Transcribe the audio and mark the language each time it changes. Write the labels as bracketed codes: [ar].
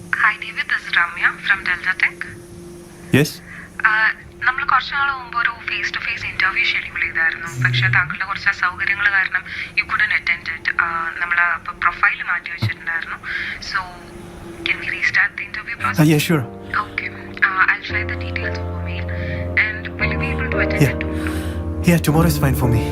[en] Hi David, this is Ramya from Delta Tech. Yes. [ml] നമ്മൾ കുറച്ച് നാൾ മുമ്പ് ഒരു face to face interview schedule ചെയ്തായിരുന്നു. പക്ഷേ താങ്കളുടെ കുറച്ച് അസൗകര്യങ്ങൾ കാരണം [en] You couldn't attend it. [ml] നമ്മൾ പ്രൊഫൈൽ മാറ്റി വെച്ചിട്ടുണ്ടായിരുന്നു. [en] So can we restart the interview process? Yeah, sure. Okay. I'll share the details over mail. And will you be able to attend it tomorrow? Yeah, tomorrow is fine for me.